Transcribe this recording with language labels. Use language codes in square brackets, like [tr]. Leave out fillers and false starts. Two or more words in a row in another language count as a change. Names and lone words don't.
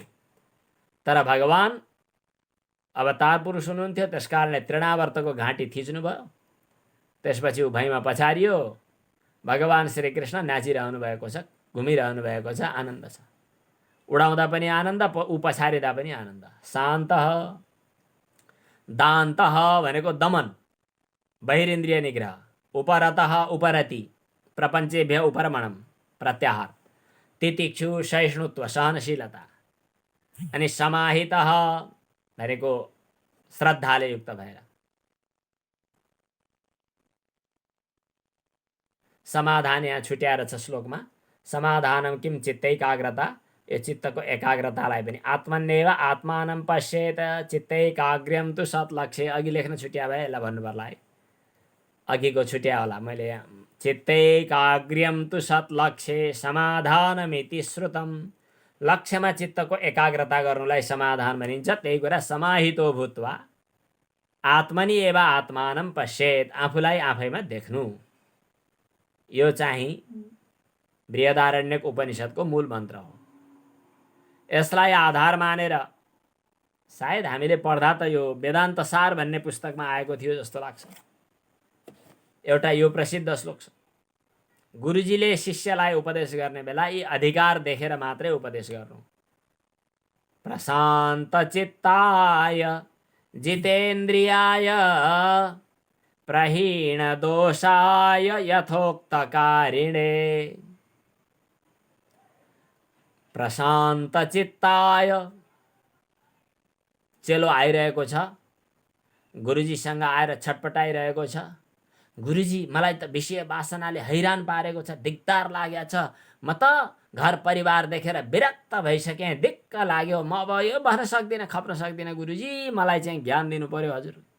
[ne] तर भगवान अवतार पुरुष हुनुहुन्थ्यो, त्यसकारणले तृणावर्तको घाँटी थिच्नुभयो। त्यसपछि ऊ भैँमा पछारियो। भगवान श्रीकृष्ण नाचिरहनु भएको छ, घुमिरहनु भएको छ, आनन्द छ। उडाउँदा पनि आनन्द, ऊ पछारिँदा पनि आनन्द। [sa] शान्त दान्तः [ne] भनेको दमन, बहिरिन्द्रिय निग्रह। [sa] उपरतः उपरति, प्रपञ्चेभ्य उपरमणम, प्रत्याहार। [ne] तितिक्षु सहिष्णुत्व, सहनशीलता। अनि समाहितः भनेको श्रद्धाले युक्त भएर। समाधान यहाँ छुट्याएर छ श्लोकमा। [sa] समाधानम किम चित्तैकाग्रता, [ne] यो चित्तको एकाग्रतालाई पनि। [sa] आत्मन्येव आत्मानं पश्येत चित्तैकाग्र्यम तु सत्लक्ष्ये। [ne] अघि लेख्न छुट्या भए यसलाई भन्नु पर्ला है, अघिको छुट्या होला मैले। [sa] चित्तैकाग्र्यम तु सत्लक्ष्ये समाधानमिति श्रुतम। [ne] लक्ष्यमा चित्तको एकाग्रता गर्नुलाई समाधान भनिन्छ। त्यही कुरा [sa] समाहितो भूत्वा आत्मनि एव आत्मानं पश्येत, [ne] आफूलाई आफैमा देख्नु। यो चाहिँ बृहदारण्यक उपनिषदको मूल मन्त्र हो। यसलाई आधार मानेर सायद हामीले पढ्दा त यो वेदान्त सार भन्ने पुस्तकमा आएको थियो जस्तो लाग्छ। एउटा यो प्रसिद्ध श्लोक छ। गुरुजीले शिष्यलाई उपदेश गर्ने बेला यी अधिकार देखेर मात्रै उपदेश गर्नु। [sa] प्रशान्त चित्ताय जितेन्द्रियाय प्रहीण दोषाय यथोक्तकारिणे। [ne] प्रशान्त चित्ताय, चेलो आइरहेको छ, गुरुजीसँग आएर छटपटाइरहेको छ। गुरुजी मलाई त विषय वासनाले हैरान पारेको छ, दिक्दार लागेको छ, म त घर परिवार देखेर विरक्त भइसकेँ, दिक्क लाग्यो, म अब यो बस्न सक्दिनँ, खप्न सक्दिनँ, गुरुजी मलाई चाहिँ ज्ञान दिनु पर्यो हजुर।